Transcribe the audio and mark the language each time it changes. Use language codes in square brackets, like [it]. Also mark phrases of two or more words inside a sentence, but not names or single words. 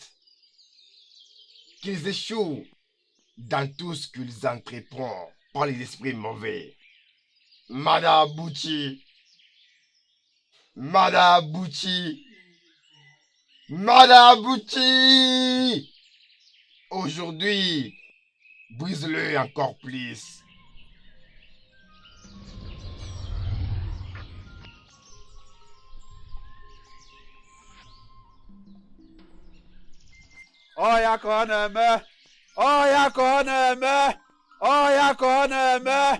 [fr] Qu'ils échouent dans tout ce qu'ils entreprennent par les esprits mauvais. Madabuchi. Madabuchi. Madabuchi. Aujourd'hui, brise-le encore plus. [ig] Oya ka ọ na-eme! Oya ka ọ na-eme! Oya ka ọ na-eme!